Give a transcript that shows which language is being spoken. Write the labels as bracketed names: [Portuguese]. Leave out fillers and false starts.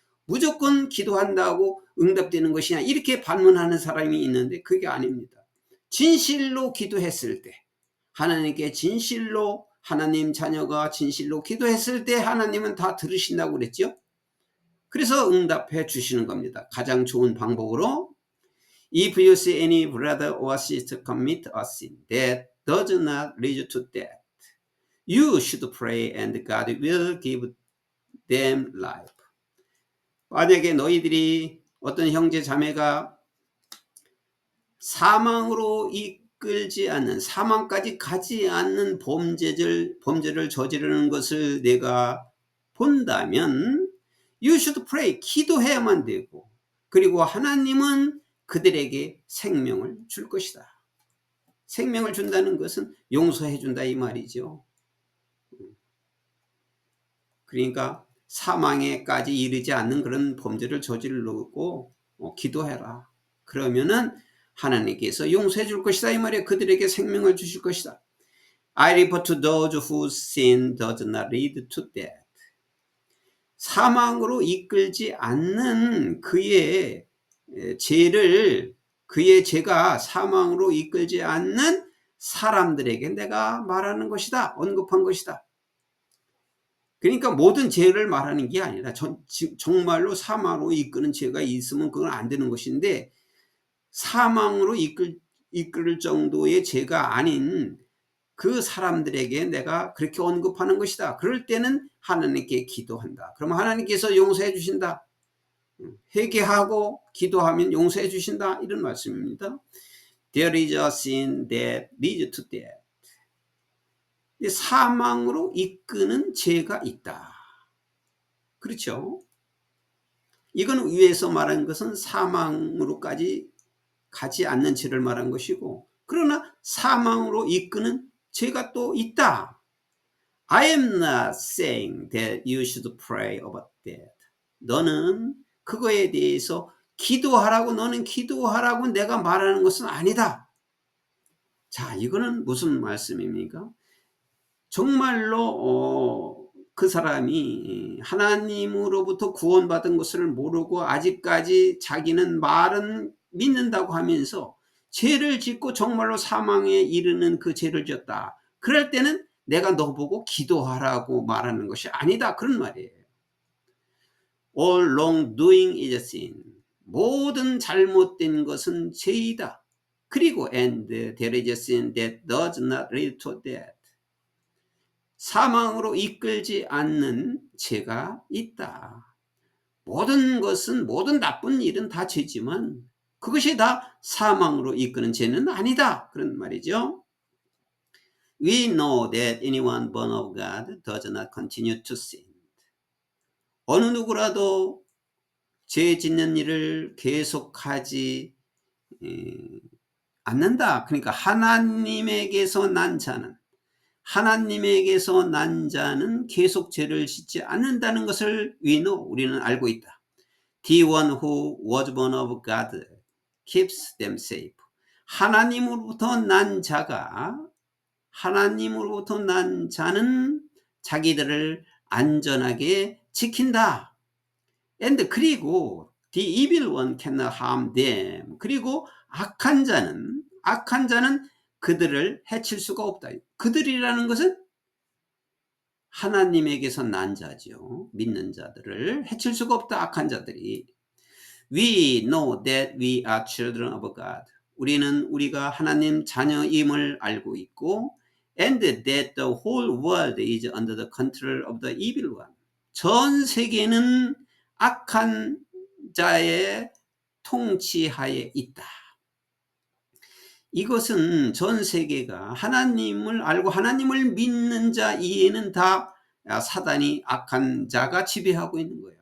[Korean] 무조건 기도한다고 응답되는 것이냐, 이렇게 반문하는 사람이 있는데 그게 아닙니다. 진실로 기도했을 때, 하나님께 진실로, 하나님 자녀가 진실로 기도했을 때 하나님은 다 들으신다고 그랬죠. 그래서 응답해 주시는 겁니다. 가장 좋은 방법으로 [English] If you see any brother or sister commit a sin that does not lead to death, you should pray and God will give them life. [Korean] 만약에 너희들이 어떤 형제 자매가 사망으로 이끌지 않는, 사망까지 가지 않는 범죄를 저지르는 것을 내가 본다면 [English] you should pray, [Korean] 기도해야만 되고, 그리고 하나님은 그들에게 생명을 줄 것이다. 생명을 준다는 것은 용서해 준다 이 말이죠. 그러니까 사망에까지 이르지 않는 그런 범죄를 저지르고 기도해라. 그러면은 하나님께서 용서해 줄 것이다 이 말이에요. 그들에게 생명을 주실 것이다. [English] I refer to those whose sin does not lead to death. [Korean] 사망으로 이끌지 않는 그의 죄를, 그의 죄가 사망으로 이끌지 않는 사람들에게 내가 말하는 것이다. 언급한 것이다. 그러니까 모든 죄를 말하는 게 아니라 정말로 사망으로 이끄는 죄가 있으면 그건 안 되는 것인데, 사망으로 이끌 정도의 죄가 아닌 그 사람들에게 내가 그렇게 언급하는 것이다. 그럴 때는 하나님께 기도한다. 그러면 하나님께서 용서해 주신다. 회개하고 기도하면 용서해 주신다. 이런 말씀입니다. [English] There is a sin that leads to death. [Korean] 사망으로 이끄는 죄가 있다. 그렇죠? 이건 위에서 말한 것은 사망으로까지 가지 않는 죄를 말한 것이고, 그러나 사망으로 이끄는 죄가 또 있다. [English] I am not saying that you should pray about that. [Korean] 너는 그거에 대해서 기도하라고, 너는 기도하라고 내가 말하는 것은 아니다. 자, 이거는 무슨 말씀입니까? 정말로 그 사람이 하나님으로부터 구원받은 것을 모르고 아직까지 자기는 말은 믿는다고 하면서 죄를 짓고 정말로 사망에 이르는 그 죄를 졌다. 그럴 때는 내가 너 보고 기도하라고 말하는 것이 아니다. 그런 말이에요. [English] All wrongdoing is sin. [Korean] 모든 잘못된 것은 죄이다. 그리고 [English] and there is a sin that does not lead to death. [Korean] 사망으로 이끌지 않는 죄가 있다. 모든 것은, 모든 나쁜 일은 다 죄지만 그것이 다 사망으로 이끄는 죄는 아니다. 그런 말이죠. [English] We know that anyone born of God does not continue to sin. [Korean] 어느 누구라도 죄 짓는 일을 계속하지 않는다. 그러니까 하나님에게서 난 자는, 하나님에게서 난 자는 계속 죄를 짓지 않는다는 것을 [English] we know, [Korean] 우리는 알고 있다. [English] The one who was born of God keeps them safe. [Korean] 하나님으로부터 난 자가, 하나님으로부터 난 자는 자기들을 안전하게 지킨다. [English] And [Korean] 그리고 [English] the evil one cannot harm them. [Korean] 그리고 악한 자는 그들을 해칠 수가 없다. 그들이라는 것은 하나님에게서 난 자죠. 믿는 자들을 해칠 수가 없다. 악한 자들이. [English] We know that we are children of God. [Korean] 우리가 하나님 자녀임을 알고 있고, [English] and that the whole world is under the control of the evil one. [Korean] 전 세계는 악한 자의 통치하에 있다. 이것은 전 세계가 하나님을 알고 하나님을 믿는 자 이해는 다 사단이, 악한 자가 지배하고 있는 거예요.